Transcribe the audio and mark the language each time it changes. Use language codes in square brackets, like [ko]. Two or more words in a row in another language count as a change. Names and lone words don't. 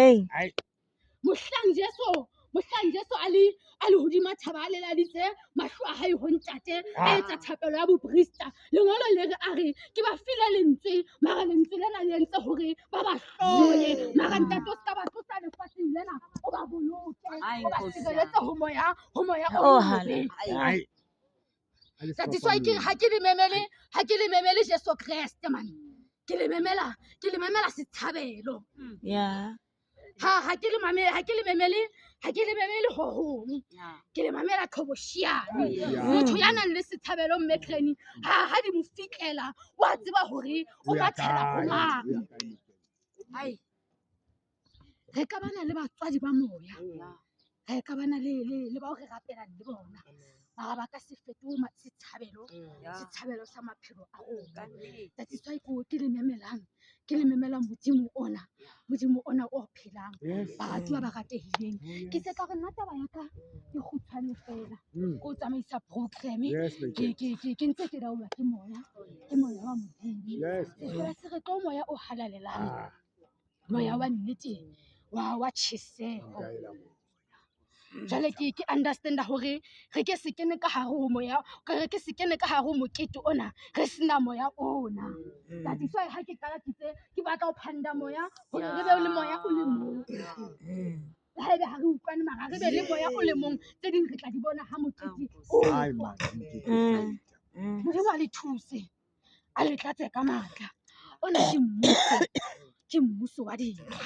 [st] Mohlang Jeso a le hodima thaba a leladitse mahlo a hae ho ntate a etsa thapelo ya boprista. Lengolo le re a re ke ba file lentswe, mara lentswe lena le entse hore ba ba hloye. Mara ntate o ska ba tlosa lefatsheng lena, o ba boloke, o ba sireletse ho moya o mobe. [en] That is why [st] ha ke le memele Jesu Kreste man. Ke le memela sethabelo. Ha ke le memele ho hong. Ke le mamela Qhoboshiane. Motho ya nang le sethabelo Mekrene ha di mo fikela wa tseba hore o mathela ho mang. Re ka bana le batswadi ba moya, re ka bana le bao re rapelang le bona, mara ba ka se fetohe sethabelo sa maphelo a rona. [en] That is why [st] ke le memelang Modimo ona o phelang, baratuwa ba ratehileng. Ke se ka re nna taba ya ka ke kgutshwane fela ko tsamaisa program, ke ntse ke laolwa ke moya wa Modimo. Se re tlo moya o halalelang, moya wa nnete wa tjheseho. Jwale ke understanda hore re ke se kene ka hare ho moya, re ke se kene ka hare ho mokete ona re sena moya ona. [en] That is why [st] ha ke qala ke batla ho phanda moya hore re be le moya o le mong. Haebe ha re utlwane mara re be le moya o le mong, tse ding re tla di bona ha mokete o tswa. Modimo a le thuse, a le tlatse ka matla. Ona ke mmuso wa dintwa.